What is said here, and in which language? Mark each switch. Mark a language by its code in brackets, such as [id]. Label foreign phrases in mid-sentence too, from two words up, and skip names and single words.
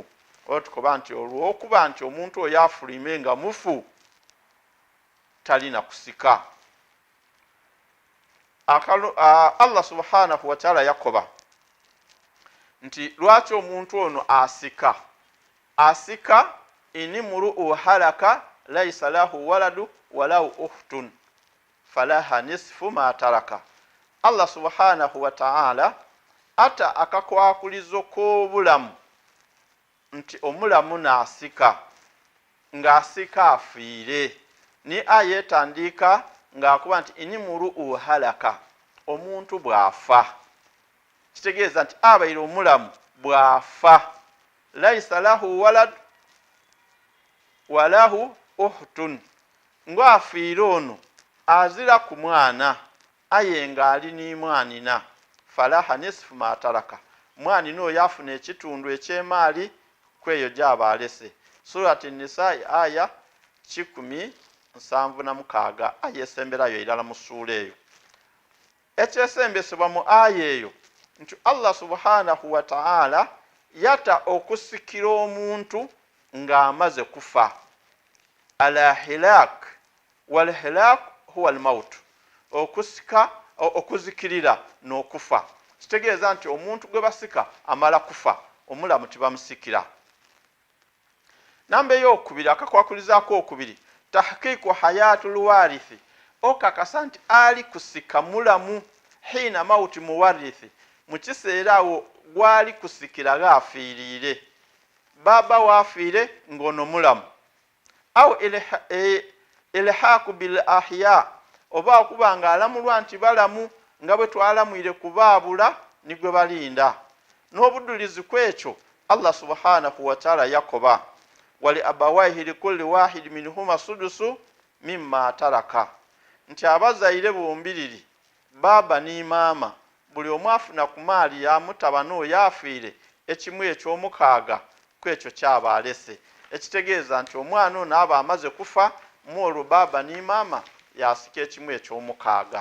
[lg] Olwo tukoba nti olw'okuba nti omuntu oyo afulime nga mufu talina kusika. Allah [ar] سبحانه وتعالى [lg] yakoba nti lwaki omuntu ono asika [ar] إن امرؤ هلك ليس له ولد وله أخت فلها نصف ما ترك. [lg] Allah [ar] سبحانه وتعالى [lg] ata akakwakulizo k'obulamu nti omulamu naasika ng'asika afiire ni aya etandika ng'akuba nti [ar] إن امرؤ هلك, [lg] omuntu bw'afa kitegeeza nti abaire omulamu bw'afa [ar] ليس له ولد وله أخت, [lg] ng'afiire ono azira ku mwana aye ng'ali n'imwanina [ar] فلها نصف ما ترك, [lg] mwanina oyo afuna ekitundu eky'emaali kweyo gy'aba alese. Surati Nisaa'i aya 176 aya esemberayo irala mu ssuula eyo. Ekyesembesebwa mu aya eyo nti Allah [ar] سبحانه وتعالى [lg] yata okusikira omuntu ng'amaze kufa. [ar] الهلاك والهلاك هو الموت, [lg] okusika okuzikirira n'okufa kitegeeza nti omuntu gwe basika amala kufa, omulamu tibamusikira. Namba ey'okubiri akakwakulizaako okubiri [ar] تحقق حياة الوارث, [lg] okakasa nti ali kusika mulamu [ar] حين موت المورث, [lg] mu kiseera awo gwali kusikira gaafiiriire, baba waafiire ng'ono mulamu. [ar] أو إلحاق بالأحياء, [lg] oba okuba ng'alamulwa nti balamu nga bwe twalamwire kubaabula nigwe balinda. N'obudulizi kwekyo Allah [ar] سبحانه وتعالى [lg] yakoba [ar] ولأبويه لكل واحد منهما السدس مما ترك, [lg] nti abazaire bombiriri baba ni maama buli omu afuna ku maali ya mutabani oyo afiire ekimu eky'omukaaga kwekyo kyaba alese. Ekitegeeza nti omwana ono aba amaze kufa mwolwo baba ni maama yasika ekimu eky'omukaaga.